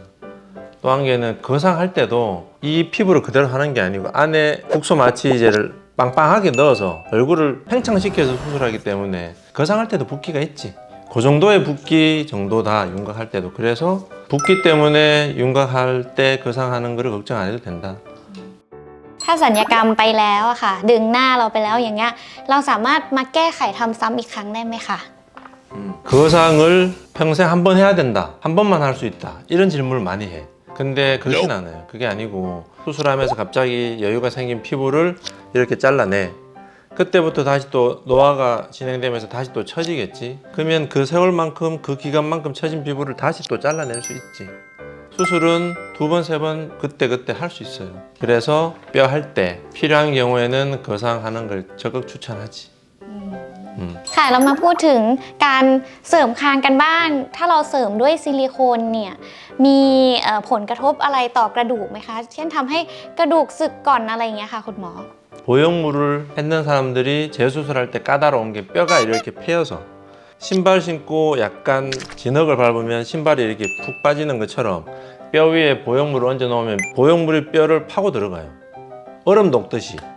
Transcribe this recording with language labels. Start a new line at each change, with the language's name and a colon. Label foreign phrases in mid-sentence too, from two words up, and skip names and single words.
Korean: 또 한 개는 거상할 때도 이 피부를 그대로 하는 게 아니고 안에 국소 마취제를 빵빵하게 넣어서 얼굴을 팽창시켜서 수술하기 때문에 거상할 때도 붓기가 있지. 그 정도의 붓기 정도다 윤곽할 때도. 그래서 붓기 때문에 윤곽할 때 거상하는 거를 걱정 안 해도 된다.
Thai: ถ้าศัลยกรรมไปแล้วอะค่ะดึงหน้าเราไปแล้วอย่างเงี้ยเราสามารถมาแก้ไขทำซ้ำอีกครั้งได้ไหมคะ
Korean: 거상을 평생 한 번 해야 된다. 한 번만 할 수 있다. 이런 질문을 많이 해. 근데 그렇진 않아요. 그게 아니고 수술하면서 갑자기 여유가 생긴 피부를 이렇게 잘라내. 그때부터 다시 또 노화가 진행되면서 다시 또 처지겠지. 그러면 그 세월만큼 그 기간만큼 처진 피부를 다시 또 잘라낼 수 있지. 수술은 2번, 3번 그때 할 수 있어요. 그래서 뼈 할 때 필요한 경우에는 거상하는 걸 적극 추천하지.
Thai: ค่ะเรามาพูดถึงการเสริมคางกันบ้างถ้าเราเสริมด้วยซิลิโคนเนี่ยมีผลกระทบอะไรต่อกระดูกไหมคะเช่นทำให้กระดูกสึกก่อนอะไรอย่างเงี้ยค่ะคุณหมอ
Korean: 보형물을 했는 사람들이 재수술할 때 까다로운 게 뼈가 이렇게 패여서 신발 신고 약간 진흙을 밟으면 신발이 이렇게 푹 빠지는 것처럼 뼈 위에 보형물을 얹어 놓으면 보형물이 뼈를 파고 들어가요. 얼음 녹듯이.